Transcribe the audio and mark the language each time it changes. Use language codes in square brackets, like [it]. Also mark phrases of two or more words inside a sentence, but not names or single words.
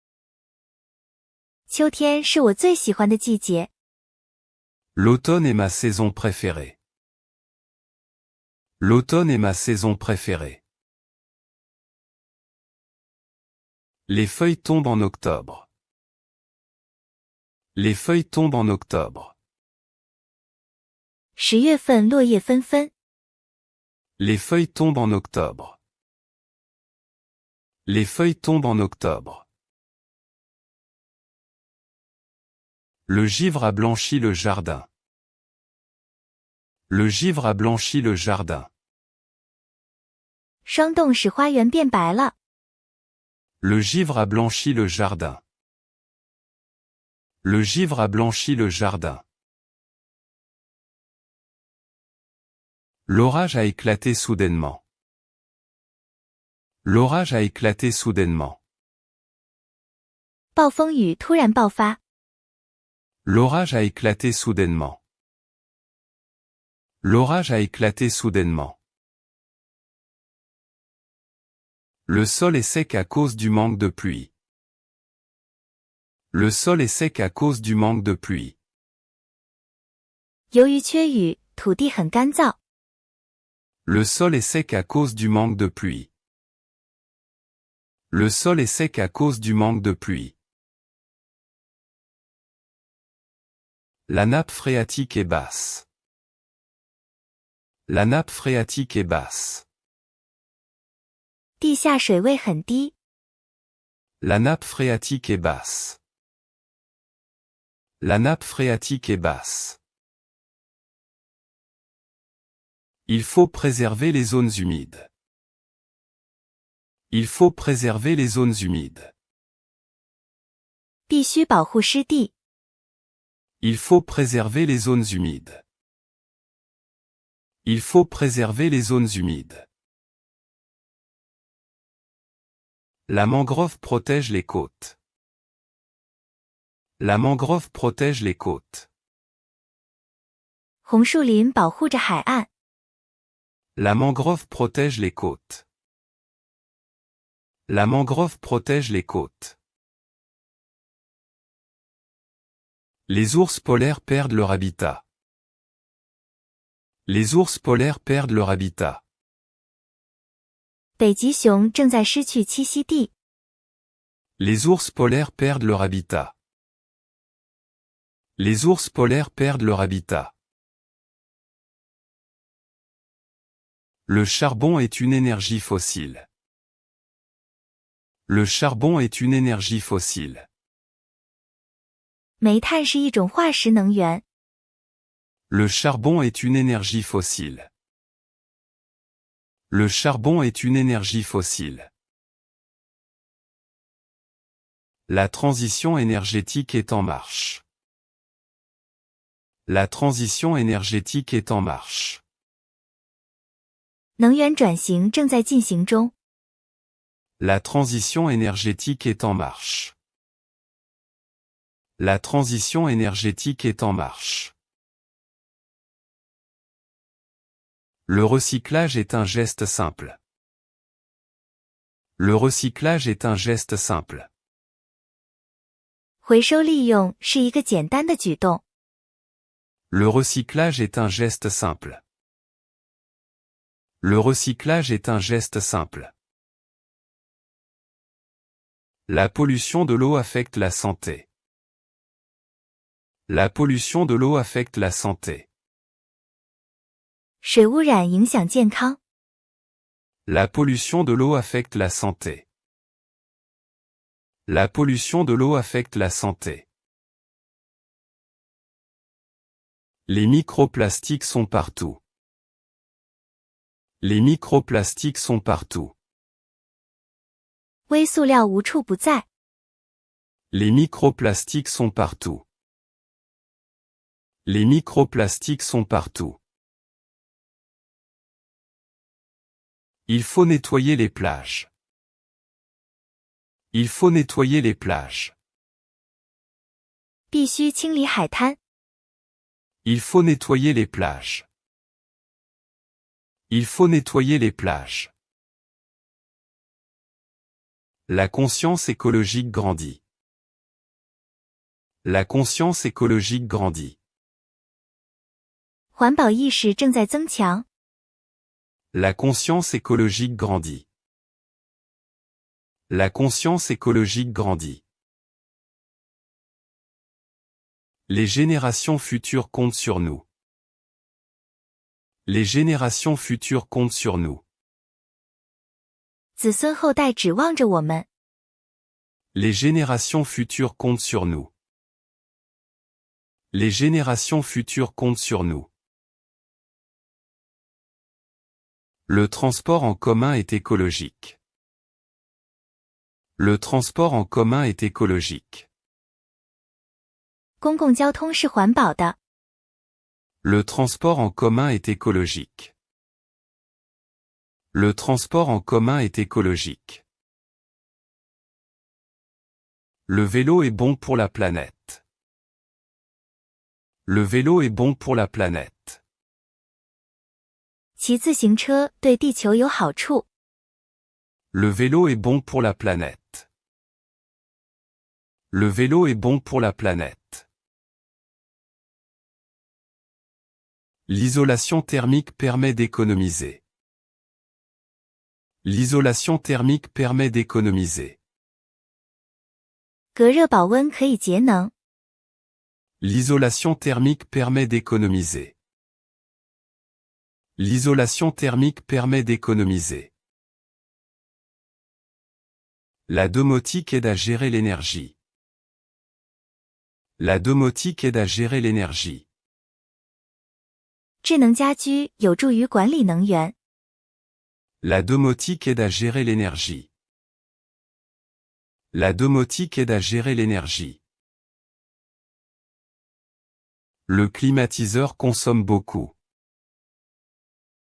[zh] 秋天是我最喜欢的季节。 [fr] L'automne est ma saison préférée. L'automne est ma saison préférée. Les feuilles tombent en octobre. Les feuilles tombent en octobre. [zh] 10 月份落叶纷纷。 [fr] Les feuilles tombent en octobre. Les feuilles tombent en octobre. Le givre a blanchi le jardin. Le givre a blanchi le jardin. [zh] 霜冻使花园变白了。 [fr] Le givre a blanchi le jardin. Le givre a blanchi le jardin. L'orage a éclaté soudainement. L'orage a éclaté soudainement. [zh] 暴风雨突然爆发。 [fr] L'orage a éclaté soudainement. L'orage a éclaté soudainement. Le sol est sec à cause du manque de pluie. Le sol est sec à cause du manque de pluie. [zh] 由于缺雨，土地很干燥。 [fr] Le sol est sec à cause du manque de pluie. Le sol est sec à cause du manque de pluie. La nappe phréatique est basse. La nappe phréatique est basse. [zh] 地下水位很低。 [fr] La nappe phréatique est basse. La nappe phréatique est basse. Il faut préserver les zones humides. Il faut préserver les zones humides. [zh] 必须保护湿地。 [fr] Il faut préserver les zones humides. Il faut préserver les zones humides. La mangrove protège les côtes. La mangrove protège les côtes. [zh] 红树林保护着海岸。 [fr] La mangrove protège les côtes. La mangrove protège les côtes. Les ours polaires perdent leur habitat. Les ours polaires perdent leur habitat. [zh] 北极熊正在失去栖息地。 [fr] Les ours polaires perdent leur habitat. Les ours polaires perdent leur habitat. Le charbon est une énergie fossile. Le charbon est une énergie fossile. [zh] 煤炭是一种化石能源。 [fr] Le charbon est une énergie fossile. Le charbon est une énergie fossile. La transition énergétique est en marche. La transition énergétique est en marche. [zh] 能源转型正在进行中。 [fr] La transition énergétique est en marche. La transition énergétique est en marche. Le recyclage est un geste simple. Le recyclage est un geste simple. [zh] 回收利用是一个简单的举动。 [fr] Le recyclage est un geste simple. Le recyclage est un geste simple. La pollution de l'eau affecte la santé. La pollution de l'eau affecte la santé. [zh] 水污染影响健康。 [fr] La pollution de l'eau affecte la santé. La pollution de l'eau affecte la santé. Les microplastiques sont partout. Les microplastiques sont partout. [zh] 微塑料无处不在。 [fr] Les microplastiques sont partout. Les microplastiques sont partout. Il faut nettoyer les plages. Il faut nettoyer les plages. [zh] 必须清理海滩。 [fr] Il faut nettoyer les plages. Il faut nettoyer les plages. La conscience écologique grandit. La conscience écologique grandit. [zh] 环保意识正在增强。 [fr] La conscience écologique grandit. La conscience écologique grandit. Les générations futures comptent sur nous. Les générations futures comptent sur nous. [zh] 子孙后代指望着我们。 [fr] Les générations futures comptent sur nous. Les générations futures comptent sur nous. Le transport en commun est écologique. Le transport en commun est écologique. [zh] 公共交通是环保的。 [fr] Le transport en commun est écologique. Le transport en commun est écologique. Le vélo est bon pour la planète. Le vélo est bon pour la planète. [zh] 骑自行车对地球有好处。 [fr] Le vélo est bon pour la planète. Le vélo est bon pour la planète. L'isolation thermique permet d'économiser. L'isolation thermique permet d'économiser. [zh] 隔热保温可以节能。 [fr] L'isolation thermique permet d'économiser. L'isolation thermique permet d'économiser. La domotique aide à gérer l'énergie. La domotique aide à gérer l'énergie. [zh] 智能家居有助于管理能源。 [fr] La domotique aide à gérer l'énergie. La domotique aide à gérer l'énergie. Le climatiseur consomme beaucoup.